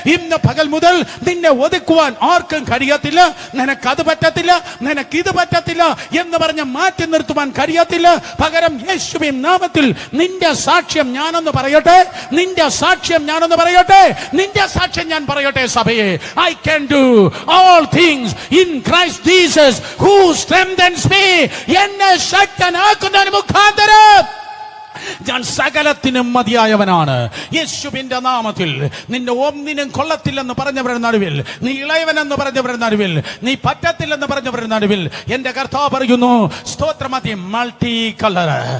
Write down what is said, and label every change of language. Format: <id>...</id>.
<ml>ഇന്ന് പകൽ മുതൽ നിന്നെ ഒതുക്കുവാൻ ആർക്കും കഴിയത്തില്ല. നിനക്കത് പറ്റത്തില്ല, നിനക്കിത് പറ്റത്തില്ല എന്ന് പറഞ്ഞ് മാറ്റി നിർത്തുവാൻ കഴിയത്തില്ല. പകരം യേശുവിൻ നാമത്തിൽ നിന്റെ സാക്ഷ്യം ഞാനൊന്ന് പറയട്ടെ, നിന്റെ സാക്ഷ്യം ഞാനൊന്ന് പറയട്ടെ, നിന്റെ സാക്ഷ്യം ഞാൻ പറയട്ടെ സഭയെ.</ml> <en>I can do all things in Christ Jesus who strengthens me.</en> <ml>എന്നെ ശക്തനാക്കുന്നതിന് മുഖാന്തരം ഞാൻ സകലത്തിനും മതിയായവനാണ്. യേശുവിന്റെ നാമത്തിൽ നിന്റെ ഒന്നിനും കൊള്ളത്തില്ലെന്ന് പറഞ്ഞവരുടെ നടുവിൽ, നീ ഇളയവനെന്ന് പറഞ്ഞവരുടെ നടുവിൽ, നീ പറ്റത്തില്ലെന്ന് പറഞ്ഞവരുടെ നടുവിൽ എന്റെ കർത്താവ് പറയുന്നു, സ്തോത്രമതി മൾട്ടി കളർ.</ml>